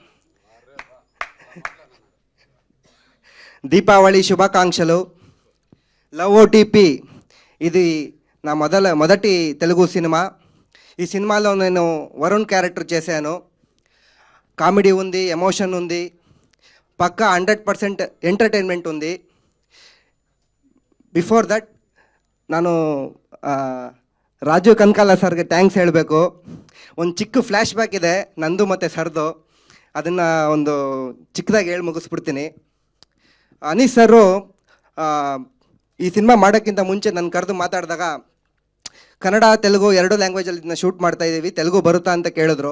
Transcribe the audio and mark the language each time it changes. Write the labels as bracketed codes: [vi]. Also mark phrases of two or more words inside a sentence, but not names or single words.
[te] దీపావళి శుభాకాంక్షలు. లవ్ ఓటీపీ ఇది నా మొదటి తెలుగు సినిమా. ఈ సినిమాలో నేను వరుణ్ క్యారెక్టర్ చేశాను. కామెడీ ఉంది, ఎమోషన్ ఉంది, పక్కా 100% ಎಂಟರ್ಟೈನ್ಮೆಂಟ್ ఉంది. [en] before that [kn] ನಾನು ರಾಜು ಕನಕಾಲ ಸರ್ಗೆ ಥ್ಯಾಂಕ್ಸ್ ಹೇಳಬೇಕು. ಒಂದು ಚಿಕ್ಕ ಫ್ಲ್ಯಾಶ್ ಬ್ಯಾಕ್ ಇದೆ ನಂದು ಮತ್ತು ಸರ್ದು, ಅದನ್ನು ಒಂದು ಚಿಕ್ಕದಾಗಿ ಹೇಳಿ ಮುಗಿಸ್ಬಿಡ್ತೀನಿ. ಅನೀಶ್ ಸರು ಈ ಸಿನಿಮಾ ಮಾಡೋಕ್ಕಿಂತ ಮುಂಚೆ ನನ್ನ ಕರೆದು ಮಾತಾಡಿದಾಗ ಕನ್ನಡ ತೆಲುಗು 2 ಲ್ಯಾಂಗ್ವೇಜಲ್ಲಿ ಇದನ್ನ ಶೂಟ್ ಮಾಡ್ತಾಯಿದ್ದೀವಿ, ತೆಲುಗು ಬರುತ್ತಾ ಅಂತ ಕೇಳಿದ್ರು.